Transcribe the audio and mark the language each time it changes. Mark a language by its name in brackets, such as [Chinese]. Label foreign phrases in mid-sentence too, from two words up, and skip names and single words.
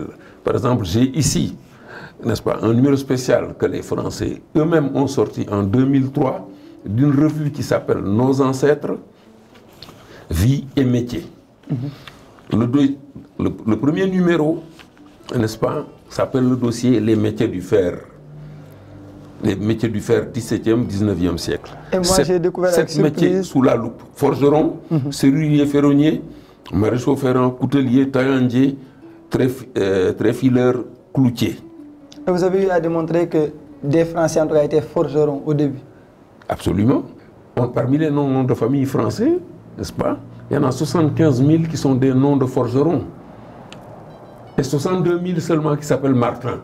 [French] Par exemple, j'ai ici, n'est-ce pas, un numéro spécial que les Français eux-mêmes ont sorti en 2003 d'une revue qui s'appelle Nos ancêtres, vie et métier. Le premier numéro, n'est-ce pas, s'appelle le dossier Les métiers du fer. Les métiers du fer 17e, 19e siècle. Et moi, j'ai découvert avec surprise 7 métiers sous la loupe. Forgeron, serrurier ferronnier, maréchaux ferrant, coutelier, taillandier, tréfileur, cloutier. Et vous avez eu à démontrer que des Français, en tout cas, étaient forgerons au début? Absolument. Parmi les noms de famille français, n'est-ce pas, il y en a 75 000 qui sont des noms de forgerons. Et 62 000 seulement qui s'appellent Martin.